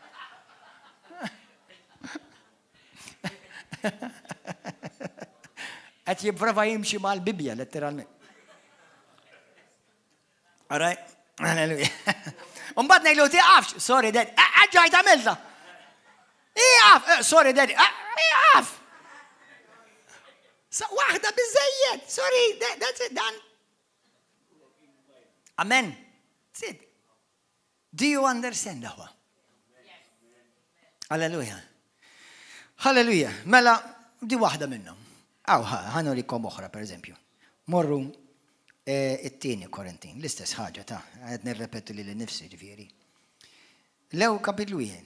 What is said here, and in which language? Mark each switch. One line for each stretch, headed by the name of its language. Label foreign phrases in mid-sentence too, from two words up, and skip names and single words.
Maltese: Qed jipprova jimxi mal-Bibja letteralment.
English: All right? Hallelujah.
Maltese: Mbagħad ngħidlu tiqafx,
English: sorry Daddy,
Maltese: ġajt għamilha. Iqaf,
English: sorry Daddy,
Maltese: iqaf. Waħda biżejjed,
English: sorry, that's it, done. Amen. That's it. Do you understand that? Hallelujah. Hallelujah.
Maltese: Mela, di waħda minnhom. Ħanurikom oħra, per eżempju. Morru it-tieni Korintin, l-istess ħaġa ta' qed nirrepetu li nifsi ġifieri. Lew kapitlu 1.